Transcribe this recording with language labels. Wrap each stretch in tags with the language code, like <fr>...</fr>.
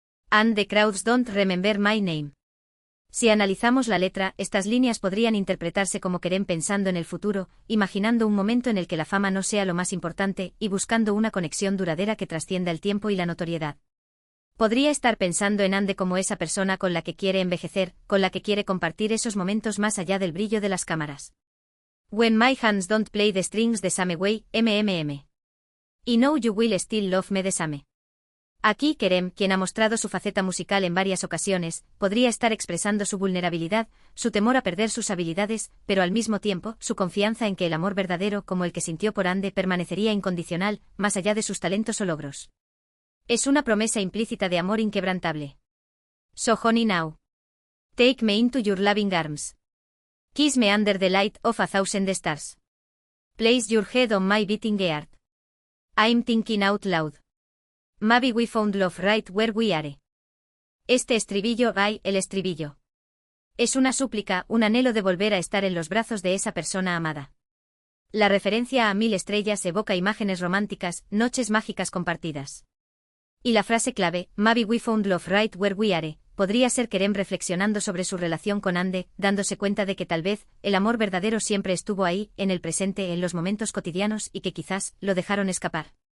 <en>And the crowds don't remember my name.</en> <es>Si analizamos la letra, estas líneas podrían interpretarse como Kerem pensando en el futuro, imaginando un momento en el que la fama no sea lo más importante, y buscando una conexión duradera que trascienda el tiempo y la notoriedad. Podría estar pensando en Hande como esa persona con la que quiere envejecer, con la que quiere compartir esos momentos más allá del brillo de las cámaras.</es> <en>When my hands don't play the strings the same way, mmm. I know you will still love me the same.</en> <es>Aquí Kerem, quien ha mostrado su faceta musical en varias ocasiones, podría estar expresando su vulnerabilidad, su temor a perder sus habilidades, pero al mismo tiempo, su confianza en que el amor verdadero como el que sintió por Hande permanecería incondicional, más allá de sus talentos o logros. Es una promesa implícita de amor inquebrantable.</es> <en>So honey now. Take me into your loving arms. Kiss me under the light of a thousand stars. Place your head on my beating heart. I'm thinking out loud. Maybe we found love right where we are.</en> <es>Este estribillo, el estribillo. Es una súplica, un anhelo de volver a estar en los brazos de esa persona amada. La referencia a 1000 estrellas evoca imágenes románticas, noches mágicas compartidas. Y la frase clave,</es> <en>Maybe we found love right where we are,</en> <es>podría ser Kerem reflexionando sobre su relación con Hande, dándose cuenta de que tal vez, el amor verdadero siempre estuvo ahí, en el presente, en los momentos cotidianos y que quizás, lo dejaron escapar.</es>